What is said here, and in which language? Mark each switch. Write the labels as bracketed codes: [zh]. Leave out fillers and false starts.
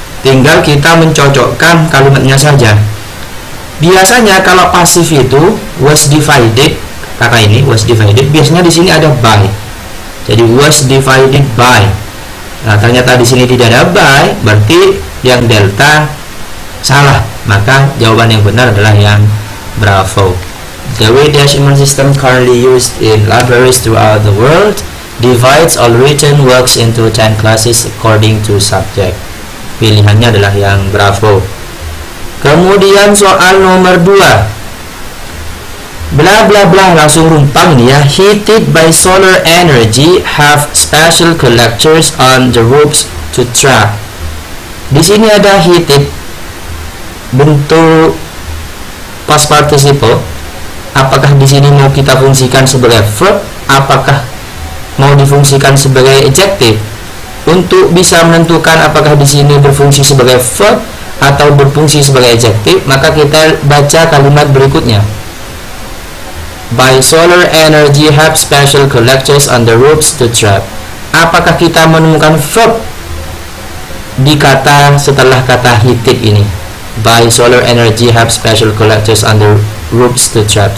[id] Tinggal kita mencocokkan kalimatnya saja. Biasanya kalau pasif itu [en] was divided, [id] kata ini was divided, biasanya di sini ada by. Jadi [en] was divided by. [id] Nah, ternyata di sini tidak ada by, berarti yang Delta salah. Maka jawaban yang benar adalah yang Bravo. [en] The Dewey Decimal System currently used in libraries throughout the world divides all written works into 10 classes according to subject. [id] Pilihannya adalah yang Bravo. Kemudian soal nomor 2. Bla bla bla, langsung rumpang nih ya. [en] Heated by solar energy, have special collectors on the roofs to trap. [id] Di sini ada heated bentuk past participle. Apakah di sini mau kita fungsikan sebagai verb? Apakah mau difungsikan sebagai adjective? Untuk bisa menentukan apakah di sini berfungsi sebagai verb atau berfungsi sebagai adjective, maka kita baca kalimat berikutnya. [en] By solar energy have special collectors on the roofs to trap. [id] Apakah kita menemukan verb di kata setelah kata heated ini? [en] By solar energy have special collectors on the roofs to trap.